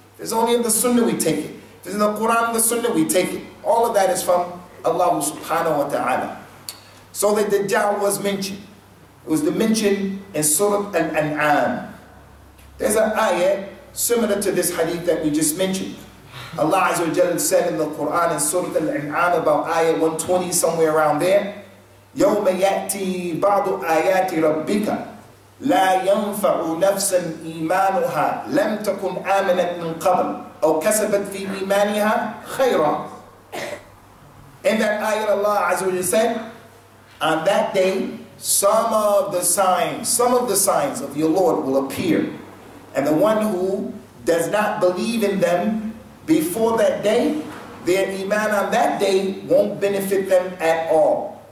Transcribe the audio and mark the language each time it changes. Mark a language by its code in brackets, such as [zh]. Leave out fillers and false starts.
[en] If it's only in the Sunnah, we take it. If it's in the Quran and the Sunnah, we take it. All of that is from Allah subhanahu wa ta'ala. So the Dajjal was mentioned. It was mentioned in Surah Al-An'am. There's an ayah similar to this hadith that we just mentioned. Allah Azza wa Jalla said in the Quran in Surah Al-An'am about ayah 120, somewhere around there, [ar] يَوْمَ يَأْتِي بَعْضُ آيَاتِ رَبِّكَ لَا يَنْفَعُ نَفْسًا إِيمَانُهَا لَمْ تَكُنْ آمَنَتْ مِنْ قَبْلِ أَوْ كَسَبَتْ فِي إِيمَانِهَا خَيْرًا. [en] In that ayah Allah Azza wa Jalla said, on that day, some of the signs of your Lord will appear. And the one who does not believe in them before that day, their iman on that day won't benefit them at all.